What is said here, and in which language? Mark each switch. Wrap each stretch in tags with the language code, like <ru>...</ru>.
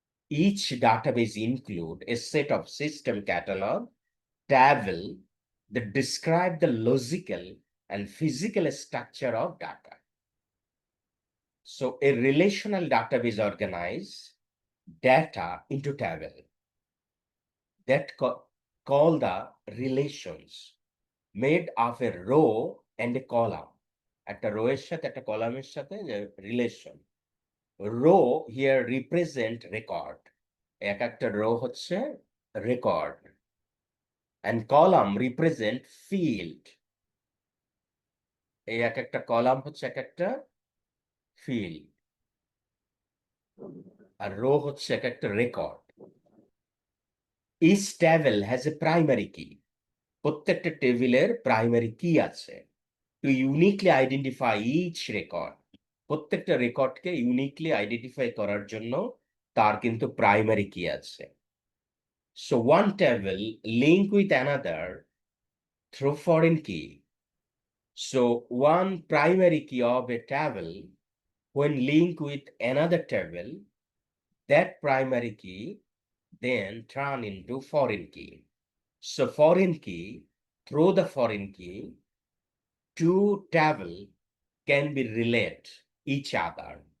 <en>Each database include a set of system catalog, table that describe the logical and physical structure of data. So a relational database organize data into table that call the relations made of a row and a column.</en> <bn>একটা rho এর সাথে একটা কলামের সাথে relation.</bn> <en>row here represent record,</en> <bn>এক একটা rho হচ্ছে record,</bn> <en>and column represent field,</en> <bn>এই এক একটা কলাম হচ্ছে এক একটা ফিল্ড, আর রো হচ্ছে এক একটা record.</bn> <en>each table has a primary key,</en> <bn>প্রত্যেকটা টেবিলের প্রাইমারি কি আছে।</bn> <en>to uniquely identify each record,</en> <bn>প্রত্যেকটা রেকর্ডকে ইউনিকলি আইডেন্টিফাই করার জন্য তার কিন্তু প্রাইমারি কি আছে।</bn> <en>So one table link with another through foreign key. So one primary key of a table when linked with another table, that primary key then turn into foreign key. So foreign key, through the foreign key, two table can be relate each other.</en>